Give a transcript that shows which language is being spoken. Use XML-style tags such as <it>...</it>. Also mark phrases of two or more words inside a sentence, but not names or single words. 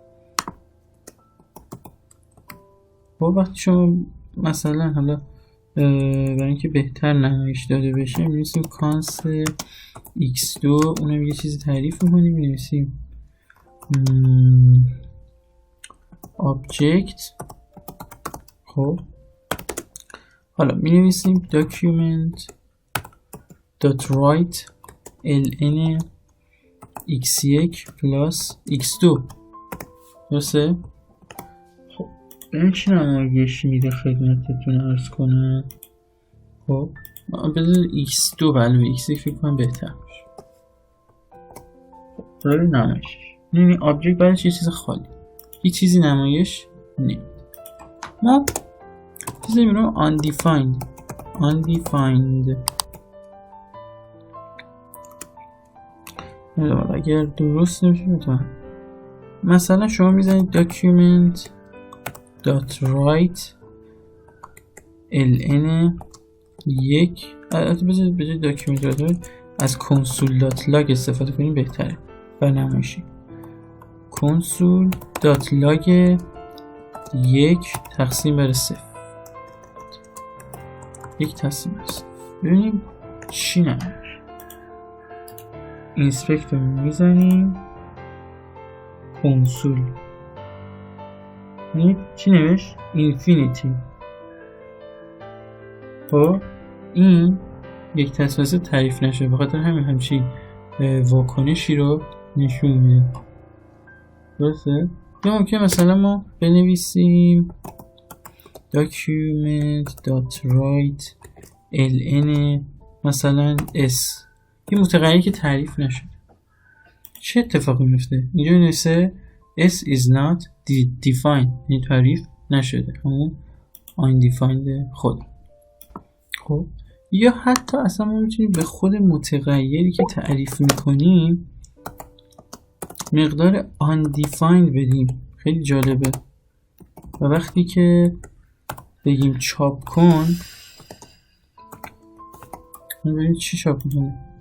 <fa>خب وقتی شما مثلا حالا برای اینکه بهتر نمایش داده بشه می‌نویسیم کانست x2، اونم یه چیزی تعریف می‌کنیم، می‌نویسیم object. خب حالا می‌نویسیم</fa> <en>document dot write ln x1 plus x2.</en> <fa>درسته؟ خب این چی نمایش میده خدمتتون عرض کنم. خب بذار x2 علاوه x1 فکر کنم بهتر باشه. خب برای نمایش یعنی آبجکت بعدش یه چیز خالی، هیچ چیزی نمایش نمیده. ما چیزی میرم undefined. اگر درست نمیشه میتونم مثلا شما میزنید</fa> <en>document dot write ln</en> <fa>1. بذارید به جای</fa> <en>document dot write</en> <fa>از</fa> <en>console dot log</en> <fa>استفاده کنیم بهتره برای نمایشی.</fa> <en>console dot log 1</en> <fa>تقسیم بر</fa> <en>0.</en> <fa>1 تقسیم بر 0. ببینیم چی نمایش. اینسپکت رو میزنیم کنسول، چی نوشت؟ اینفینیتی. خب این یک تصویه تعریف نشده، بخاطر همچین واکنشی رو نشون میده. درسته؟ یا ممکن مثلا ما بنویسیم</fa> <en>document dot write ln</en> <fa>مثلا s، این متغیری که تعریف نشده. چه اتفاقی میفته؟ اینجا نوشته</fa> <en>s is not defined،</en> <fa>این تعریف نشده، همون undefined خود. خب یا حتی اصلا ما میتونیم به خود متغیری که تعریف میکنیم مقدار undefined بدیم. خیلی جالبه. و وقتی که بگیم چاپ کن ببینید چی چاپ میکنه.</fa>